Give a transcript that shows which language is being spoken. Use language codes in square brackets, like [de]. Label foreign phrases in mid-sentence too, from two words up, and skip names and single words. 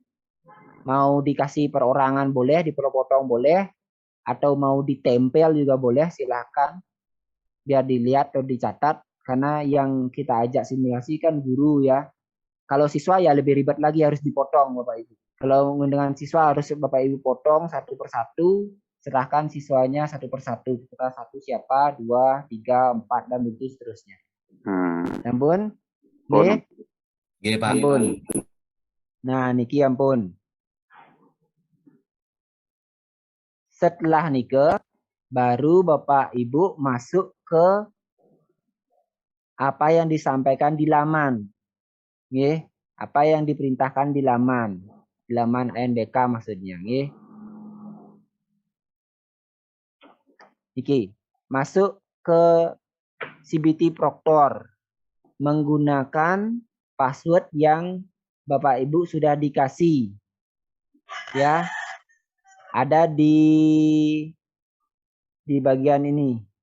[id] Mau dikasih perorangan boleh, dipotong boleh, atau mau ditempel juga boleh, silahkan biar dilihat atau dicatat karena yang kita ajak simulasi kan guru ya. Kalau siswa ya lebih ribet lagi harus dipotong Bapak Ibu. Kalau dengan siswa harus Bapak Ibu potong satu persatu, serahkan siswanya satu persatu. Kita satu siapa, 2, 3, 4 dan begitu seterusnya. [ban] Ampun. Nggih. Nggih, Pak. Ampun. Nah, niki ampun. [id] Setelah nike baru Bapak Ibu masuk ke apa yang disampaikan di laman. Nggih, apa yang diperintahkan di laman. laman ANBK maksudnya nggih. Iki masuk ke CBT Proctor menggunakan password yang Bapak Ibu sudah dikasih ya, ada di bagian ini.